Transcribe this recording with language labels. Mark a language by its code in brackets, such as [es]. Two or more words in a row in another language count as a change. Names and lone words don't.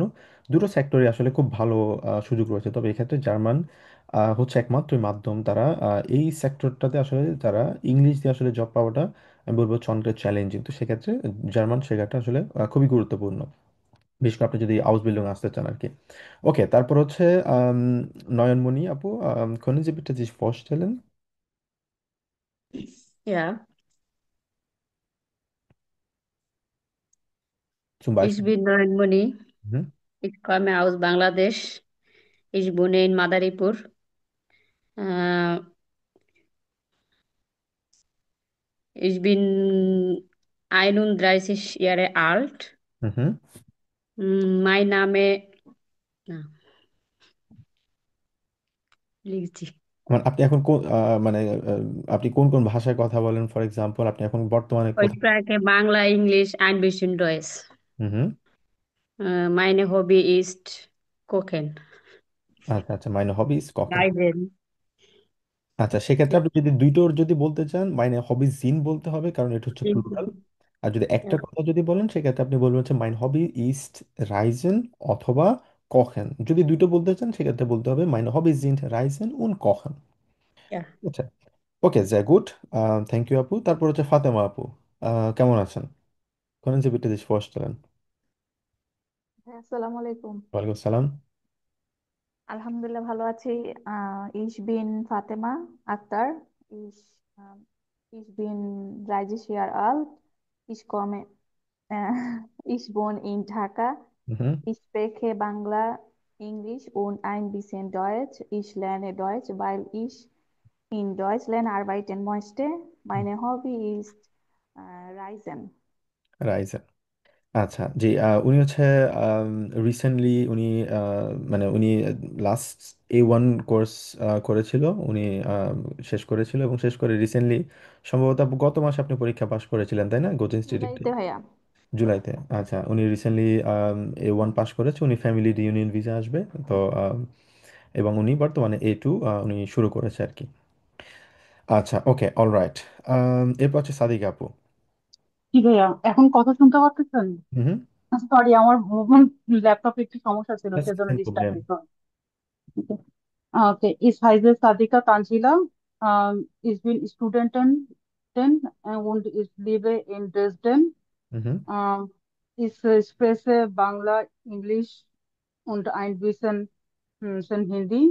[bn] দুটো সেক্টরে আসলে খুব ভালো সুযোগ রয়েছে, তবে এক্ষেত্রে জার্মান হচ্ছে একমাত্র মাধ্যম। তারা এই সেক্টরটাতে আসলে তারা ইংলিশ দিয়ে আসলে জব পাওয়াটা আমি বলবো অনেকটা চ্যালেঞ্জিং। তো সেক্ষেত্রে জার্মান শেখাটা আসলে খুবই গুরুত্বপূর্ণ, বিশেষ করে আপনি যদি হাউস বিল্ডিং আসতে চান আর কি। ওকে, তারপর হচ্ছে আম, নয়নমণি আপু, [de] können Sie bitte sich vorstellen? Ja, Zum ich Beispiel. bin Moni. Mhm. Ich komme aus Bangladesch. Ich wohne in Madaripur. Äh, Ich bin 31 Jahre alt. Mhm. Mein Name, [bn] na, লিখছি। আপনি এখন কোন মানে আপনি কোন কোন ভাষায় কথা বলেন, [en] for example [bn] আপনি এখন বর্তমানে [de] Ich [bn] কোথায়? [de] spreche Bangla, Englisch, ein bisschen Deutsch. হুম। Meine Hobby ist Kochen. [bn] আচ্ছা আচ্ছা, [de] meine Hobbys [bn] কখন? [de] Reisen. [bn] আচ্ছা, সেক্ষেত্রে আপনি যদি দুইটোর যদি বলতে চান, [de] meine Hobbys sind [bn] বলতে হবে, কারণ এটা হচ্ছে প্লুরাল। আর যদি একটা [de] Ja, [bn] কথা যদি বলেন, সেক্ষেত্রে আপনি বলবেন হচ্ছে [de] mein Hobby ist Reisen [bn] অথবা কখেন। যদি দুটো বলতে চান, সেক্ষেত্রে বলতে হবে [de] mein Hobby sind Reisen und Kochen. ja. [bn] আচ্ছা, ওকে, [de] sehr gut. [en] thank you [bn] আপু। তারপর হচ্ছে ফাতেমা আপু, কেমন আছেন? [de] können Sie bitte sich vorstellen? [ar] হ্যাঁ, السلام عليكم. وعليكم السلام. [bn] আলহামদুলিল্লাহ ভালো আছি। [de] ich bin Fatema Akter. ich ich bin 30 Jahre alt. Ich komme, äh, ich wohne in Dhaka. Mhm. Ich spreche Bangla, Englisch und ein bisschen Deutsch. Ich lerne Deutsch, weil ich in Deutschland arbeiten möchte. Meine Hobby ist Reisen. রাইজেন। [bn] আচ্ছা জি, উনি হচ্ছে রিসেন্টলি উনি মানে উনি লাস্ট A1 কোর্স করেছিল উনি, আহ, শেষ করেছিল এবং শেষ করে রিসেন্টলি, সম্ভবত আপু গত মাসে আপনি পরীক্ষা পাশ করেছিলেন তাই না, গোচ ইনস্টিটিউটে? জুলাইতে ভাইয়া। জুলাইতে। আচ্ছা, উনি রিসেন্টলি A1 পাশ করেছে, উনি [en] family reunion visa [bn] আসবে। তো এবং উনি বর্তমানে A2 উনি শুরু করেছে আর কি। আচ্ছা, [en] okay, alright. [bn] এরপর হচ্ছে সাদিকা আপু। কি ভাইয়া এখন কথা শুনতে পাচ্ছেন? হুম। সরি, আমার ল্যাপটপে একটু সমস্যা ছিল, সেজন্য ডিস্টার্ব প্রবলেম। হইতো। [de] Okay, ich heiße Sadika Tanzila. Ich bin Studentin und ich lebe in Dresden. হুম Ich spreche Bangla, Englisch und ein bisschen Hindi.